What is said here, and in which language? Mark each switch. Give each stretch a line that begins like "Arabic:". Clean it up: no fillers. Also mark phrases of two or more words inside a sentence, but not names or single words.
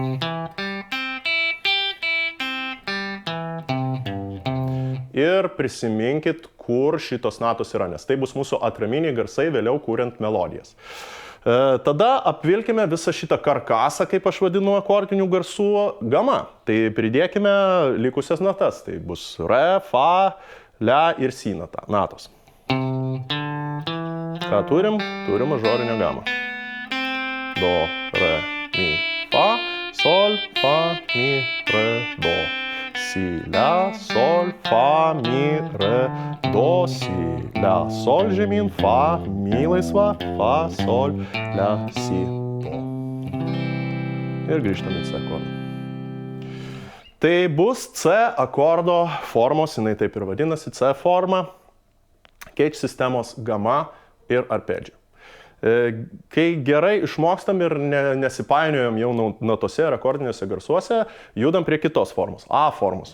Lithuanian: Ir prisiminkit, kur šitos natos yra, nes tai bus mūsų atraminiai garsai vėliau kuriant melodijas. Tada apvilkime visą šitą karkasą, kaip aš vadinu, akordinių garsų gama. Tai pridėkime likusias natas. Tai bus Re, Fa, Le ir Si natos. Ką turim? Turim mažorinę gamą. Do, Re, Mi, Fa, Sol, Fa, Mi, Re, Do. Si, La, Sol, Fa, Mi, Re, Do, Si, La, Sol žemyn, Fa, Mi laisva, Fa, Sol, La, Si, Do. Ir grįžtame į C akordą. Tai bus C akordo formos, jinai taip ir vadinasi, C forma, Cage sistemos gama ir arpedžio. Kai gerai išmokstam ir nesipainiojam jau natose ir akordiniuose garsuose, judam prie kitos formos, A formos.